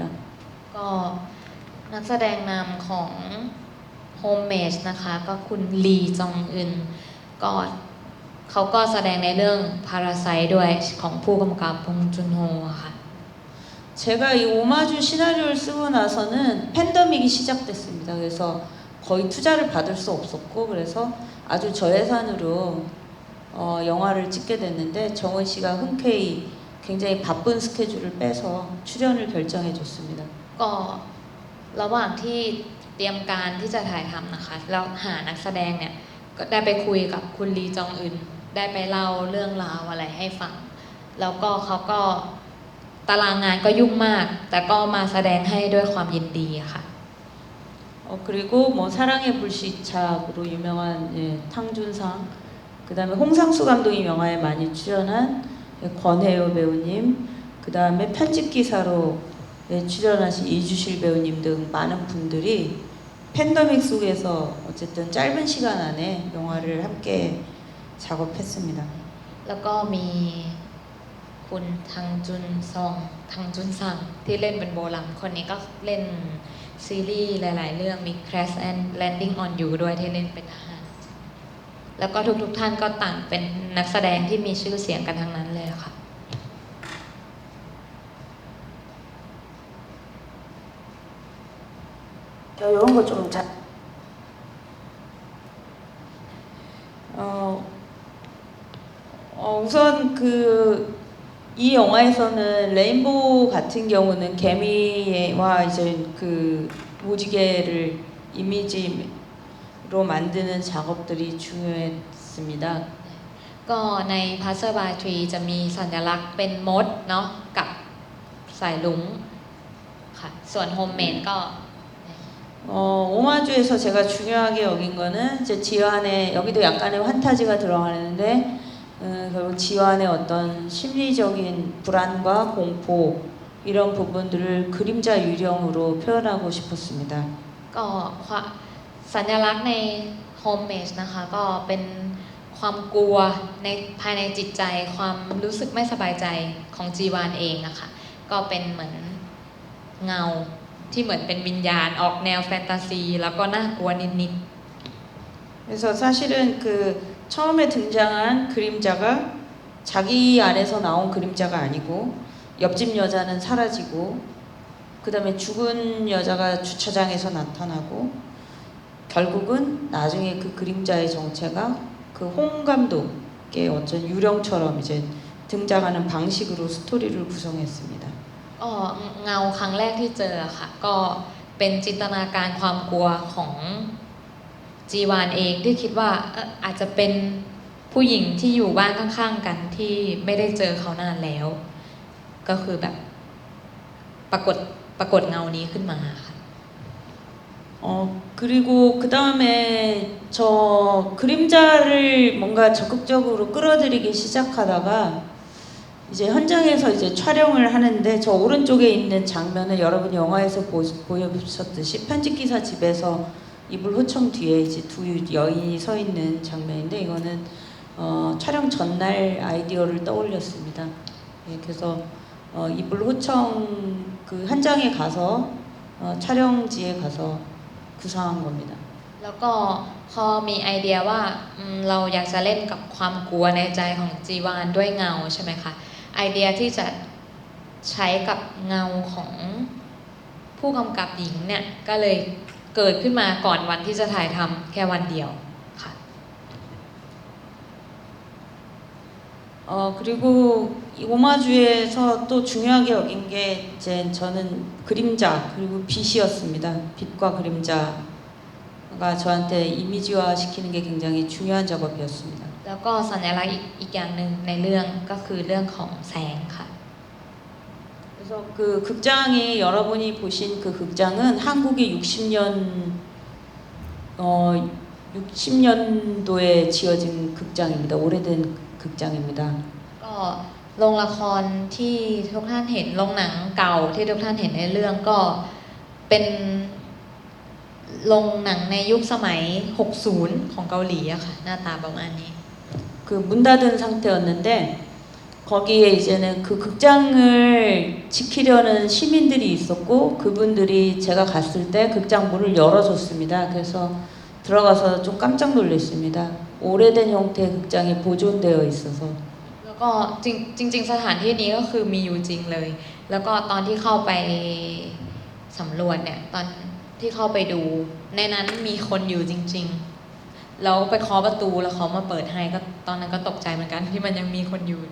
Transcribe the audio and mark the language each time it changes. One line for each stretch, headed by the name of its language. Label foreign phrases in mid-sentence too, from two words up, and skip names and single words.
Thai: ก็นักแสดงนำของ Homemade นะคะก็คุณลีจองอึนก็เขาก็แสดงในเรื่อง Parasite ด้วยของผู้กำกับพงจุนโฮค่ะ
Korean: 제가 이 오마주 시나리오를 쓰고 나서는 팬데믹이 시작됐습니다. 그래서 거의 투자를 받을 수 없었고 그래서 아주 저예산으로 영화를 찍게 됐는데 정은 씨가 흔쾌히 굉장히 바쁜 스케줄을 빼서 출연을 결정해 줬습니다.
Thai: ก็ระหว่างที่เตรียมการที่จะถ่ายทำนะคะแล้วหานักแสดงเนี่ยก็ได้ไปคุยกับคุณลีจองอึนได้ไปเล่าเรื่องราวอะไรให้ฟังแล้วก็เขาก็ตารางงานก็ยุ่งมากแต่ก็มาแสดงให้ด้วยความยินดีค่ะ
Korean: 그리고 뭐 사랑의 불시착으로 유명한 탕준상 그 다음에 홍상수 감독이 영화에 많이 출연한 권혜요 배우님 그 다음에 편집기사로 출연하신 이주실 배우님 등 많은 분들이 팬데믹 속에서 어쨌든 짧은 시간 안에 영화를 함께 작업했습니다.
Thai: แล้วก็มีคุณทังจุนซังที่เล่นเป็นโบลัมคนนี้ก็เล่นซีรีส์หลายๆเรื่องมี Crash and Landing on You ด้วยที่เล่นเป็นทหารแล้วก็ทุกท่านก็ต่างเป็นนักแสดงที่มีชื่อเสียงกันทั้งนั้นเลยค่ะ
Korean: 이런 거 좀 잘. 우선 이 영화에서는 레인보우 같은 경우는 개미와 이제 그 무지개를 이미지로 만드는 작업들이 중요했습니다.
Thai: ก็ในพาสเซอร์บายทรีจะมีสัญลักษณ์เป็นมดเนาะกับสายลุงค่ะส่วนโฮมเมดก็
Korean: 오마주에서 제가 중요하게 여긴 거는 이제 지완의 여기도 약간의 환타지가 들어가는데 결국 지완의 어떤 심리적인 불안과 공포 이런 부분들을 그림자 유령으로 표현하고 싶었습니다.
Thai: ก็สัญลักษณ์ในโฮมเมดนะคะก็เป็นความกลัวในภายในจิตใจความรู้สึกไม่สบายใจของจีวานเองอะค่ะก็เป็นเหมือนเงาที่เหมือนเป็นวิญญาณออกแนวแฟนตาซีแล้วก็น่ากลัวนิด
Korean: 그래서 사실은 그 처음에 등장한 그림자가 자기 안에서 나온 그림자가 아니고 옆집 여자는 사라지고 그 다음에 죽은 여자가 주차장에서 나타나고 결국은 나중에 그 그림자의 정체가 그 홍 감독의 어떤 유령처럼 이제 등장하는 방식으로 스토리를 구성했습니다.
Thai: ก็เงาครั้งแรกที่เจอค่ะก็เป็นจินตนาการความกลัวของจีวานเองที่คิดว่าอาจจะเป็นผู้หญิงที่อยู่บ้านข้างๆกันที่ไม่ได้เจอเขานานแล้วก็คือแบบปรากฏเงานี้ขึ้นมาค่ะ
Korean: 그리고 그 다음에 저 그림자를 뭔가 적극적으로 끌어들이기 시작하다가 이제 현장에서 이제 촬영을 하는데 저 오른쪽에 있는 장면은 여러분이 영화에서 보셨듯이 편집기사 집에서 이불 호청 뒤에 이제 두 여인이 서 있는 장면인데 이거는 촬영 전날 아이디어를 떠올렸습니다. 예, 그래서 이불 호청 그 현장에 가서 촬영지에 가서 구상한 겁니다.
Thai: แล้วก็พอมีไอเดียว่าเราอยากจะเล่นกับความกลัวในใจของจีวานด้วยเงาใช่ไหมคะไอเดียที่จะใช้กับเงาของผู้กำกับหญิงเนี่ยก็เลยเกิดขึ้นมาก่อนวันที่จะถ่ายทำแค่วันเดียวค่ะ
Korean: 그리고 이 오마주에서 또 중요하게 여긴 게 이제 저는 그림자 그리고 빛이었습니다. 빛과 그림자가 저한테 이미지화 시키는 게 굉장히 중요한 작업이었습니다.
Thai: แล้วก็สัญลักษณ์อีกอย่างหนึ่งในเรื่องก็คือเรื่องของแสงค่ะ
Korean: 그래서 그 극장이 여러분이 보신 그 극장은 한국의 60년도에 지어진 극장입니다. 오래된 극장입니다.
Thai: ก็โรงละครที่ทุกท่านเห็นโรงหนังเก่าที่ทุกท่านเห็นในเรื่องก็เป็นโรงหนังในยุคสมัย 60 ของเกาหลีอะค่ะหน้าตาประมาณนี้
Korean: 그 문 닫은 상태였는데 거기에 이제는 그 극장을 지키려는 시민들이 있었고 그분들이 제가 갔을 때 극장 문을 열어줬습니다. 그래서 들어가서 좀 깜짝 놀랐습니다. 오래된 형태의 극장이 보존되어 있어서
Thai: แล้วก็จริงๆสถานที่นี้ก็คือมีอยู่จริงเลย แล้วก็ตอนที่เข้าไปสำรวจเนี่ยตอนที่เข้าไปดูในนั้นมีคนอยู่จริงๆแล้วไปเคาะประตูแล้วเขามาเปิดให้ก็ตอนนั้นก็ตกใจเหมือนกันที่มันยังมีคนอยู่